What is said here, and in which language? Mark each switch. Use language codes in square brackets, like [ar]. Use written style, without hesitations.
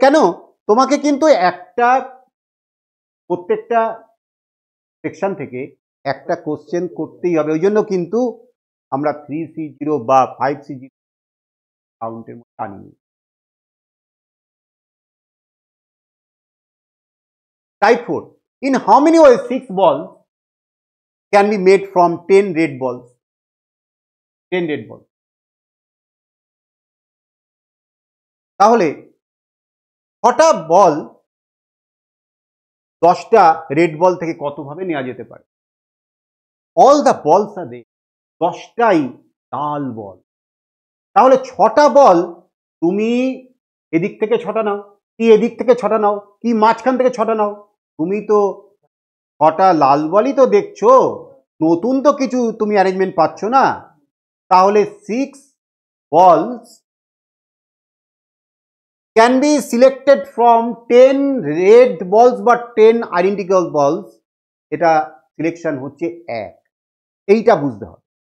[bn] কেন তোমাকে কিন্তু একটা প্রত্যেকটা সেকশন থেকে একটা কোশ্চেন করতেই হবে, ওই জন্য কিন্তু আমরা 3C0 বা 5C0 কাউন্টের মধ্যে আনি। [en] Type 4, in how many ways 6 balls can be made from 10 red balls? 10 red balls। [bn] তাহলে 6টা বল 10টা রেড বল থেকে কত ভাবে নেওয়া যেতে পারে? [en] all the balls are red, [bn] 10টাই লাল বল। তাহলে 6টা বল তুমি এদিক থেকে 6টা নাও, কি এদিক থেকে 6টা নাও, কি মাঝখান থেকে 6টা নাও, তুমি তো 6টা লাল বলই তো দেখছো, নতুন তো কিছু তুমি অ্যারেঞ্জমেন্ট পাচ্ছ না। তাহলে [en] 6 balls can be selected from 10 red balls [bn] বা [en] 10 identical balls, [bn] এটা সিলেকশন হচ্ছে 1, এইটা বুঝতে হবে।